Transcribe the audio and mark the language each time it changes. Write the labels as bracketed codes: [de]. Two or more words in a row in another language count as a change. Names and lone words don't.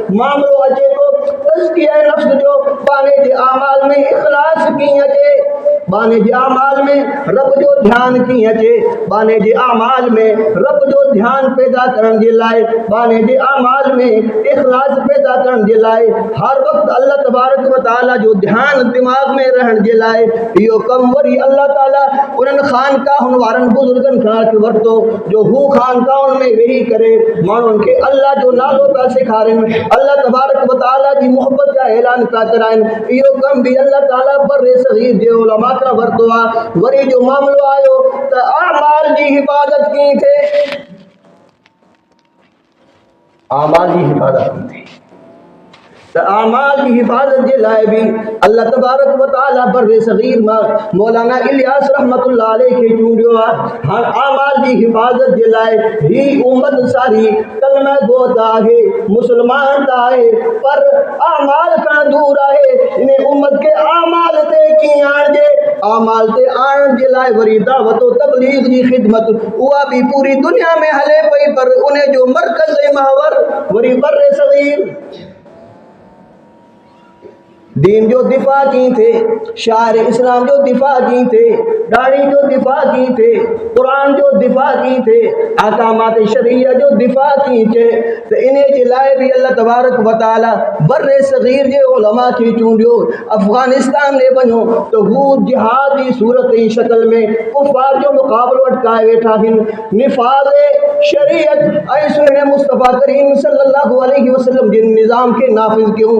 [sd] मामलो अचे थो तज़किया नफ़्स जो, बाने जे आमाल में इख़लास कीअं अचे, बाने जे आमाल में रब जो ध्यानु कीअं अचे, बाने जे आमाल में रब जो ध्यानु पैदा करण जे लाइ, बाने जे आमाल में इख़लास पैदा करण जे लाइ, हर वक़्तु [ar] الله تبارك و تعالى [sd] जो ध्यानु दिमाग़ में रहण जे लाइ इहो कमु वरी अल्लाह ताला उन्हनि ख़ानकाहुनि वारनि बुज़ुर्गनि खां वरितो जो हू ख़ानकाहुनि में वेही करे माण्हुनि खे अल्लाह जो नालो पिया सेखारनि, [ar] الله تبارك و تعالى [sd] जी मोहबत जा ऐलान पिया कराइनि। इहो कमु बि अल्लाह ताला बर्रे सग़ीर जे उलमा खां वरितो आहे। वरी जो मामलो आयो त आमाल जी हिफ़ाज़त कीअं थिए, आमाल जी हिफ़ाज़त कीअं थिए, त आमाल जी हिफ़ाज़त जे लाइ बि [ar] الله تبارك و تعالى [sd] बर्रे सग़ीर मां मौलाना इलियास [ar] رحمة الله عليه [sd] खे चूंडियो आहे। हाणे आमाल जी हिफ़ाज़त जे लाइ ही उम्मत सारी कलमा गो त आहे, मुस्लमान त आहे, पर आमाल खां दूर आहे। इन उम्मत खे आमाल ते कीअं आणिजे, आमाल ते आणण जे लाइ वरी दावत तबलीग जी ख़िदमत उहा बि पूरी दुनिया में हले पई, पर उन जो मर्कज़ ऐं महवर वरी बर्रे सग़ीर। दीन जो दिफ़ा कीअं थिए, शाइर इस्लाम जो दिफ़ा कीअं थिए, दाढ़ी जो दिफ़ा कीअं थिए, क़ुरान जो दिफ़ा कीअं थिए, अहकामात शरीया जो दिफ़ा कीअं थिए, त इन जे लाइ बि [ar] الله تبارك و تعالى [sd] बर्रे सग़ीर जे उलमा खे चूंडियो। अफ़गानिस्तान में वञो त हू जिहाद जी सूरत जी शक्ल में कुफ़ार जो मुक़ाबिलो अटकाए वेठा आहिनि। निफ़ाज़ शरीयत ऐं सुहिणे मुस्तफ़ा करीम [ar] صلى الله عليه وسلم [sd] जे निज़ाम खे नाफ़िज़ कयूं।